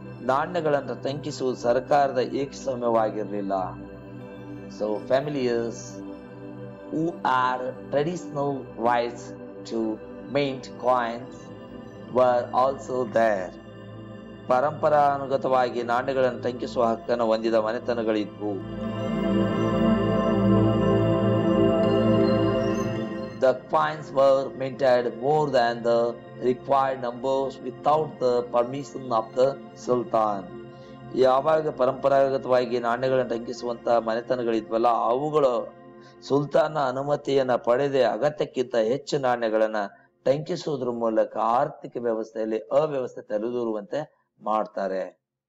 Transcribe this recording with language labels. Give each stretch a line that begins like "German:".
Kannada: ನಾಣ್ಯಗಳನ್ನು ಟಂಕಿಸುವುದು ಸರ್ಕಾರದ ಏಕಸ್ವಾಮ್ಯವಾಗಿರಲಿಲ್ಲ.
English: So families who are traditional rights to mint coins were also there.
Kannada: ಪರಂಪರಾನುಗತವಾಗಿ ನಾಣ್ಯಗಳನ್ನು ಟಂಕಿಸುವ ಹಕ್ಕನ್ನು ಹೊಂದಿದ ಮನೆತನಗಳಿದ್ವು.
English: The coins were minted more than the required numbers without the permission of the Sultan.
Kannada: ಯಾವಾಗ ಪರಂಪರಾಗತವಾಗಿ ನಾಣ್ಯಗಳನ್ನು ಟಂಕಿಸುವಂತ ಮನೆತನಗಳಿದ್ವಲ್ಲ, ಅವುಗಳು ಸುಲ್ತಾನ ಅನುಮತಿಯನ್ನ ಪಡೆದೇ ಅಗತ್ಯಕ್ಕಿಂತ ಹೆಚ್ಚು ನಾಣ್ಯಗಳನ್ನ ಟಂಕಿಸುವುದ್ರ ಮೂಲಕ ಆರ್ಥಿಕ ವ್ಯವಸ್ಥೆಯಲ್ಲಿ ಅವ್ಯವಸ್ಥೆ ತಲೆದೂರುವಂತೆ ಮಾಡ್ತಾರೆ.